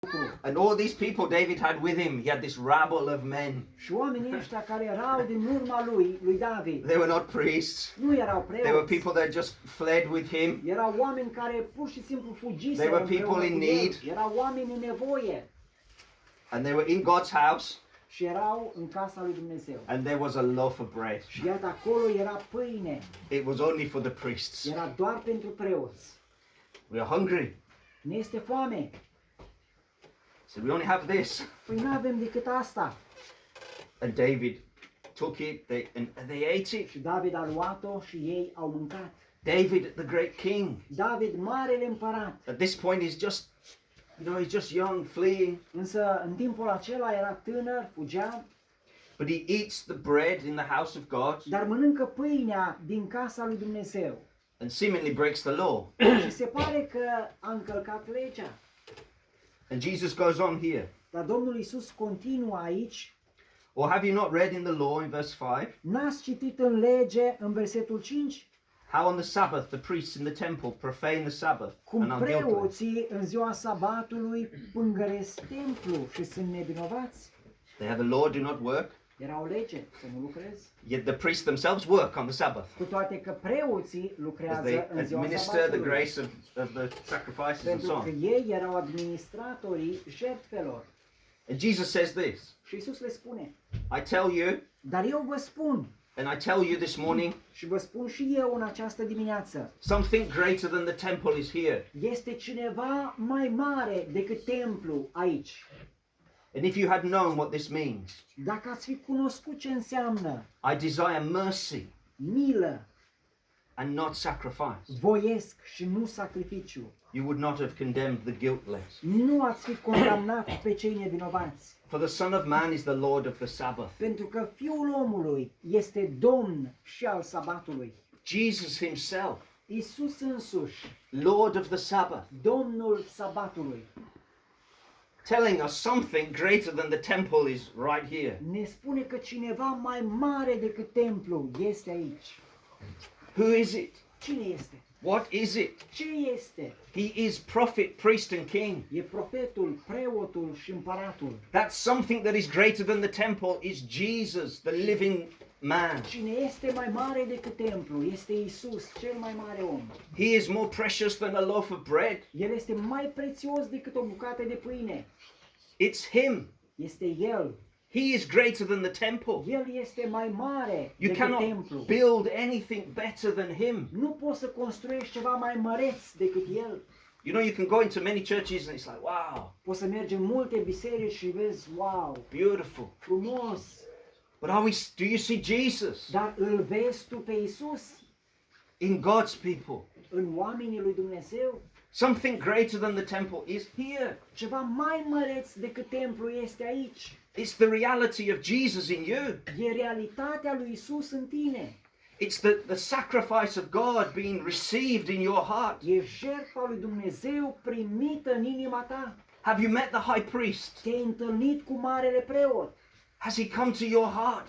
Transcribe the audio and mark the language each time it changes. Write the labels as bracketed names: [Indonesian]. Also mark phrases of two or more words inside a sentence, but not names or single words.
[English] And all these people David had with him, he had this rabble of men. [Romanian] Și oamenii ăștia care erau din urma lui David, [English] They were not priests. [Romanian] nu erau [English] They were [Romanian] preoți. [English] people that just fled with him. [Romanian] Erau oameni care pur și simplu fugiseră [English] They were [Romanian] împreună [English] people in [Romanian] cu el. [English] need. [Romanian] Erau oameni în nevoie [English] And they were in God's house. [Romanian] și erau în casa lui Dumnezeu. [English] And there was a loaf of bread. [Romanian] Și iată acolo era pâine. [English] It was only for the priests. [Romanian] Era doar pentru preoți. [English] We are hungry. [Romanian] Ne este foame. [English] So we only have this. [Romanian] Păi nu avem decât asta. [English] And David took it and they ate it. [Romanian] Și David a luat-o și ei au mâncat. [English] David, the great king. [Romanian] David, marele împărat. [English] At this point he's just, he's just young, fleeing. [Romanian] Însă în timpul acela era tânăr, fugea, [English] But he eats the bread in the house of God [Romanian] dar mănâncă pâinea din casa lui Dumnezeu. [English] and seemingly breaks the law. [Romanian] Și se pare că a încălcat legea. [English] And Jesus goes on here. [Romanian] Dar Domnul Iisus continuă aici. [English] Or have you not read in the law in verse 5? [Romanian] N-ați citit în lege, în versetul 5, [English] How on the Sabbath the priests in the temple profane the Sabbath [Romanian] cum [English] and are guiltless. [Romanian] preoții în ziua sabatului pângăresc templu și sunt nevinovați. [English] They have the law, do not work. [Romanian] Era o lege să nu lucrezi. [English] Yet the priests themselves work on the Sabbath. [Romanian] Cu toate că preoții [English] As they [Romanian] lucrează în ziua [English] administer the [Romanian] sabatului. [English] grace of the sacrifices and so [Romanian] Pentru că [English] on. [Romanian] ei erau administratorii jertfelor. [English] And Jesus says this, [Romanian] Și Iisus le spune, [English] I tell you, [Romanian] dar eu vă spun, [English] and I tell you this morning, [Romanian] și vă spun și eu în această dimineață, [English] something greater than the temple is here. [Romanian] este cineva mai mare decât templu aici. [English] And if you had known what this means, [Romanian] Dacă ați fi cunoscut ce înseamnă [English] I desire mercy [Romanian] milă, [English] and not sacrifice, [Romanian] voiesc și nu sacrificiu, [English] you would not have condemned the guiltless. [Romanian] nu ați fi condamnat pe cei nevinovați. [English] For the Son of Man is the Lord of the Sabbath. [Romanian] Pentru că Fiul omului este Domn și al sabatului. [English] Jesus himself, [Romanian] Iisus însuși, [English] Lord of the Sabbath, [Romanian] Domnul sabatului, [English] telling us something greater than the temple is right here. [Romanian] ne spune că cineva mai mare decât templu este aici. [English] Who is it? [Romanian] Cine este? [English] What is it? [Romanian] Ce este? [English] He is prophet, priest, and king. [Romanian] E profetul, preotul și împăratul. [English] That something that is greater than the temple is Jesus, the living man. [Romanian] Cine este mai mare decât templu este Iisus, cel mai mare om. [English] He is more precious than a loaf of bread. [Romanian] El este mai prețios decât o bucată de pâine. [English] It's him. [Romanian] Este El. [English] He is greater than the temple. [Romanian] El este mai mare [English] You [Romanian] decât [English] cannot [Romanian] templu. [English] build anything better than him. [Romanian] Nu poți să construiești ceva mai măreț decât El. [English] You know, you can go into many churches and it's like, wow, [Romanian] Poți să mergi în multe biserici și vezi, [English] wow, beautiful. [Romanian] frumos. [English] But do you see Jesus [Romanian] Dar îl vezi tu pe Iisus [English] in God's people? [Romanian] în oamenii lui Dumnezeu? [English] Something greater than the temple is here. [Romanian] Ceva mai măreț decât templu este aici. [English] It's the reality of Jesus in you. [Romanian] E realitatea lui Iisus în tine. [English] It's the sacrifice of God being received in your heart. [Romanian] E jertfa lui Dumnezeu primită în inima ta. [English] Have you met the high priest? [Romanian] Te-ai întâlnit cu marele preot. [English] Has he come to your heart?